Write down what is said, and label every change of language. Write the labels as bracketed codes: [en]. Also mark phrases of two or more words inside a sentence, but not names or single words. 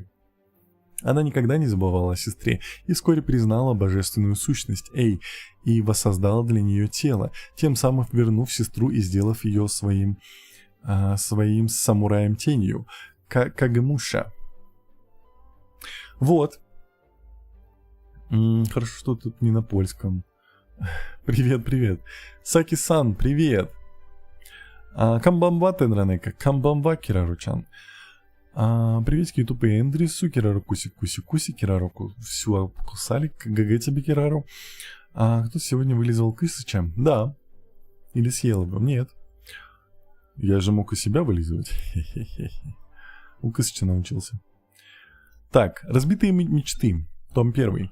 [ru] Она никогда не забывала о сестре и вскоре признала божественную сущность Эй и воссоздала для нее тело, тем самым вернув сестру и сделав ее своим самураем-тенью, Кагемуша. Вот. Хорошо, что тут не на польском. Привет. Саки-сан, привет. [ja] Камбамба Тенранека, камбамба Кирару-чан. [ru] Приветики, ютуб и Эндрису, Кирару куси-куси-куси, Кирару всю обкусали, ГГ тебе, Кирару. Кто сегодня вылизывал Кысыча? Да. Или съел его? Нет. Я же мог и себя вылизывать. У Кысыча научился. Так, «Разбитые мечты», том 1.